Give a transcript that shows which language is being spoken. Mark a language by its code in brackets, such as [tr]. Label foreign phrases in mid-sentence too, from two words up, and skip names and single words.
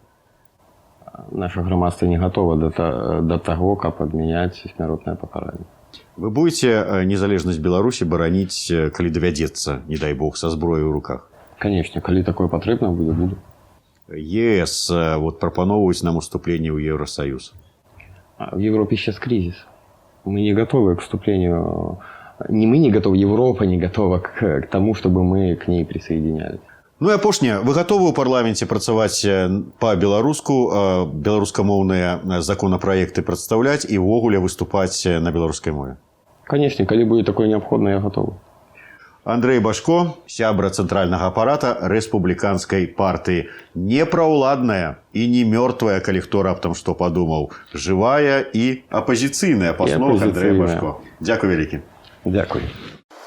[be] Наша грамадства не гатова да таго, каб адмяняць смяротнае пакаранне. [ru] Вы будете [be] незалежнасць Беларусі бараніць, калі давядзецца, не дай бог, са зброяй у руках? Канечне, калі такое патрэбна будзе, буду. ЕС прапаноўваюць нам уступленне ў Евросоюз. [ru] В Европе сейчас кризис. Мы не готовы к вступлению. Не мы не готовы, Европа не готова к тому, чтобы мы к ней присоединялись. [be] І апошняе, вы гатовы ў парламенце працаваць па-беларуску, беларускамоўныя законапраекты прадстаўляць і ўвогуле выступаць на беларускай мове? [ru] Конечно, калі будет такое необходимо, я готов. [be] Андрей Башко, сябра цэнтральнага апарата рэспубліканскай партыі. Не праўладная і не мёртвая, калі хто раптам што падумаў. Жывая і апазіцыйная паслуга Андрэя Башко. Дзякуй вялікі. Дякую.